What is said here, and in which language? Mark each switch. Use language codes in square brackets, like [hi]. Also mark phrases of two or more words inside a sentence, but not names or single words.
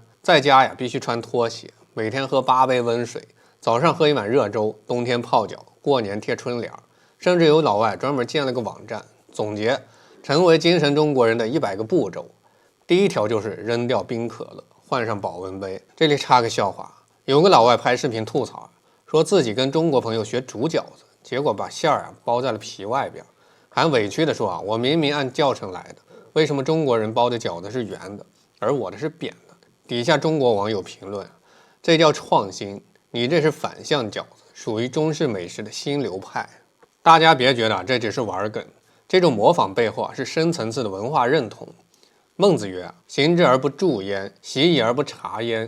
[zh] 在家必須穿拖鞋，每天喝8杯溫水，早上喝一碗熱粥，冬天泡腳，過年貼春聯。甚至有老外專門建了個網站，總結成為精神中國人的100個步驟。第一條就是扔掉冰可樂，換上保溫杯。這裡插個笑話， 有個老外拍視頻吐槽，說自己跟中國朋友學煮饺子，結果把馅儿包在了皮外邊，還委屈地說我明明按教程来的，為什麼中國人包的餃子是圓的，而我的是扁的？底下中國網友評論，這叫創新，你這是反向餃子，屬於中式美食的新流派。大家別覺得這只是玩梗，這種模仿背後是深層次的文化認同。孟子曰：行之而不助焉，習已而不察焉。